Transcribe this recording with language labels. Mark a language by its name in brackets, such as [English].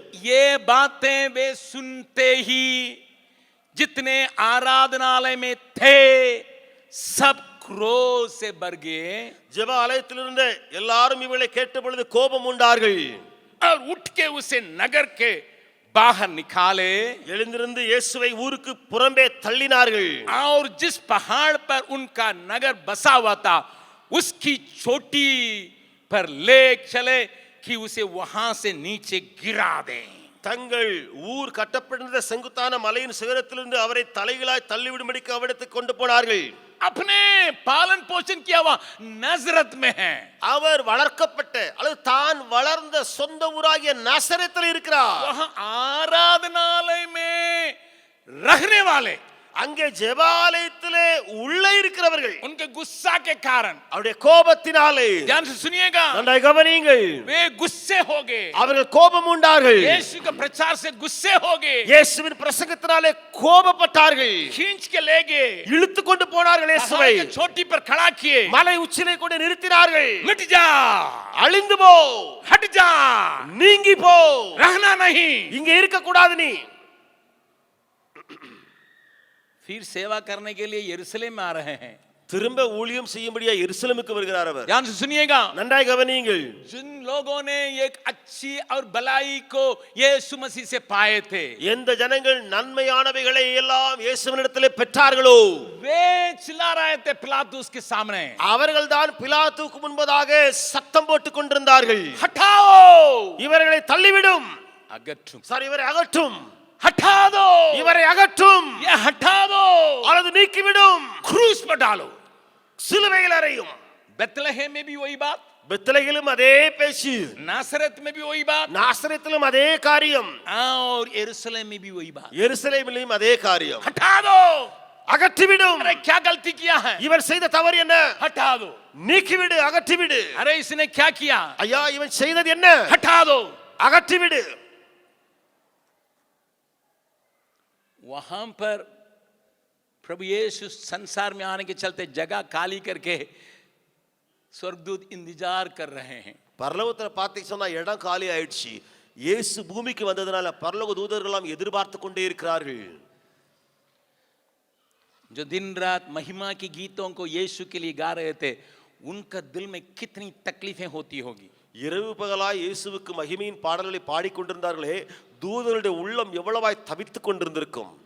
[Hindi] ये बातें वे सुनते ही जितने आराधनालय में थे सब क्रोध से भर गए, [Tamil] ஜெப ஆலயத்தில் இருந்த எல்லாரும் இவளை கேட்ட பொழுது கோபம் உண்டார்கள். [Hindi] और उठ के उसे नगर के बाहर निकाले, [Tamil] எழுந்திருந்து இயேசுவை ஊருக்கு புறம்பே தள்ளினார்கள். [Hindi] और जिस पहाड़ पर उनका नगर बसा हुआ था उसकी चोटी पर ले चले कि उसे वहां से नीचे गिरा दें। [Tamil] தங்கள் ஊர் கட்டப்பட்டிருந்த செங்குத்தான மலையின் சிகரத்திலிருந்து அவரை தலைகளாய் தள்ளிவிடும்படிக்கு அவிடத்துக்கு கொண்டு போனார்கள். [Hindi] अपने पालन पोषण किया हुआ नजरत में है, [Tamil] அவர் வளர்க்கப்பட்ட அல்லது தான் வளர்ந்த சொந்த ஊராகிய நாசரேத்தில் இருக்கிறார். [Hindi] वहां आराधनालय में रहने वाले, [Tamil] அங்கே ஜெபாலயத்திலே உள்ளே இருக்கிறவர்கள் [Hindi] उनके गुस्सा के कारण, [Tamil] அவருடைய கோபத்தினாலே, [Hindi] ध्यान से सुनिएगा, [Tamil] நன்றாய் கவனியுங்கள், [Hindi] वे गुस्से हो गए, [Tamil] அவர்கள் கோபம் உண்டார்கள். [Hindi] यीशु के प्रचार से गुस्से हो गए, [Tamil] இயேசுவின் பிரசங்கத்தினாலே கோபப்பட்டார்கள். [Hindi] खींच के ले गए, [Tamil] இழுத்து கொண்டு போனார்கள். இயேசுவை [Hindi] पहाड़ की चोटी पर खड़ा किए, [Tamil] மலை உச்சிலே கொண்டு நிறுத்தினார்கள். [Hindi] मिट जा, [Tamil] அழிந்து போ, [Hindi] हट जा, [Tamil] நீங்கி போ, [Hindi] रहना नहीं। [Tamil] இங்க இருக்க கூடாது நீ. [Hindi] फिर सेवा करने के लिए यरूशलेम में आ रहे हैं। [Tamil] திரும்ப ஊழியம் செய்யும்படியா எருசலேமுக்கு வருகிறார் அவர். [Hindi] ध्यान से सुनिएगा, [Tamil] நன்றாய் கவனியுங்கள். [Hindi] जिन लोगों ने एक अच्छी और भलाई को यीशु मसीह से पाए थे, [Tamil] எந்த ஜனங்கள் நன்மையானவைகளை எல்லாம் இயேசுவினிடத்திலே பெற்றார்களோ, [Hindi] वे चिल्ला रहे थे पिलातुस के सामने, [Tamil] அவர்கள்தான் பிலாத்துவுக்கு முன்பதாக சத்தம் போட்டுக் கொண்டிருந்தார்கள். [Hindi] हटाओ, [Tamil] இவர்களை தள்ளிவிடும், अगठुम, சார் இவரை அகற்றும், [Hindi] हटा दो, [Tamil] இவரை அகற்றும் [Hindi] ये हटा दो, [Tamil] அல்லது நீக்கிவிடும், [Hindi] क्रूस पर डालो। [Tamil] சிலுவையில் அறையும். [Hindi] बेथलेहम में भी वही बात, [Tamil] பெத்லகேமிலும் அதே பேச்சு, [Hindi] नासरत में भी वही बात, [Tamil] நாசரேத்திலும் அதே காரியம், [Hindi] और यरूशलेम में भी वही बात। [Tamil] எருசலேமிலும் அதே காரியம். [Hindi] हटा दो, [Tamil] அகற்றிவிடும். [Hindi] अरे क्या गलती किया है, [Tamil] இவர் செய்த தவறு என்ன? [Hindi] हटा दो। [Tamil] நீக்கிவிடு, அகற்றிவிடு. [Hindi] अरे इसने क्या किया, [Tamil] ஐயா இவன் செய்தது என்ன? [Hindi] हटा दो। [Tamil] அகற்றிவிடு. [Hindi] वहां पर प्रभु यीशु संसार में आने के चलते जगह खाली करके स्वर्गदूत इंतजार कर रहे हैं। [Tamil] பரலோகத்துல பார்த்தீங்க சொன்னா இடம் காலி ஆயிடுச்சு. இயேசு பூமிக்கு வந்ததனால பரலோக தூதர்கள் எல்லாம் எதிர்பார்த்து கொண்டே இருக்கிறார்கள். [Hindi] जो दिन रात महिमा के गीतों को यीशु के लिए गा रहे थे, उनका दिल में कितनी तकलीफें होती होगी। [Tamil] இரவு பகலாய் இயேசுவுக்கு மகிமையின் பாடல்களை பாடிக்கொண்டிருந்தார்களே, தூதர்களுடைய உள்ளம் எவ்வளவாய் தவித்துக் கொண்டிருந்திருக்கும்.